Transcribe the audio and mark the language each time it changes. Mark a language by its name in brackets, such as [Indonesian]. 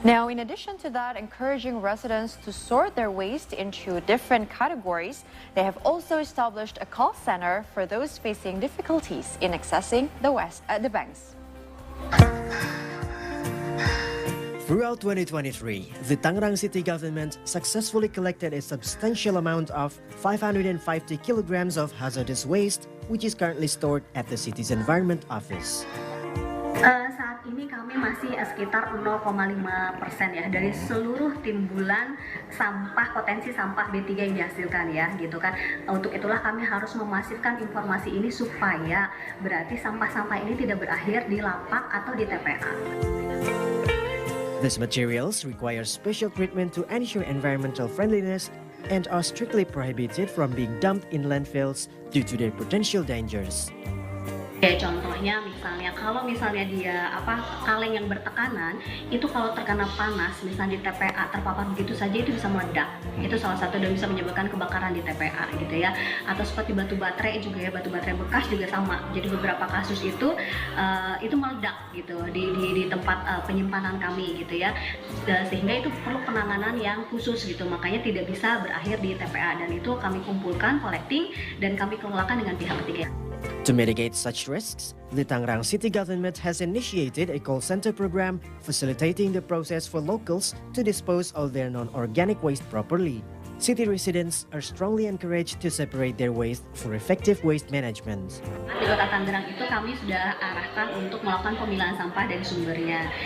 [English] Now, in addition to that, encouraging residents to sort their waste into different categories, they have also established a call center for those facing difficulties in accessing the banks. Throughout 2023, the Tangerang City government successfully collected a substantial amount of 550 kilograms of hazardous waste, which is currently stored at the city's Environment Office. [Indonesian] Saat ini kami masih sekitar 0,5% ya dari seluruh timbulan sampah, potensi sampah B3 yang dihasilkan ya gitu kan. Untuk itulah kami harus memasifkan informasi ini supaya berarti sampah-sampah ini tidak berakhir di lapak atau di TPA. [English] These materials require special treatment to ensure environmental friendliness and are strictly prohibited from being dumped in landfills due to their potential dangers. [Indonesian] Kayak contohnya misalnya kalau misalnya dia kaleng yang bertekanan itu kalau terkena panas misalnya di TPA terpapar begitu saja itu bisa meledak. Itu salah satu dan bisa menyebabkan kebakaran di TPA gitu ya. Atau seperti batu baterai juga ya, batu baterai bekas juga sama. Jadi beberapa kasus itu meledak gitu di tempat penyimpanan kami gitu ya. Sehingga itu perlu penanganan yang khusus gitu. Makanya tidak bisa berakhir di TPA dan itu kami kumpulkan, collecting dan kami kelolakan dengan pihak ketiga. [English] To mitigate such risks, the Tangerang City government has initiated a call center program facilitating the process for locals to dispose of their non-organic waste properly. City residents are strongly encouraged to separate their waste for effective waste management. [Indonesian] Di Kota Tangerang itu kami sudah arahkan untuk melakukan pemilahan sampah dari sumbernya.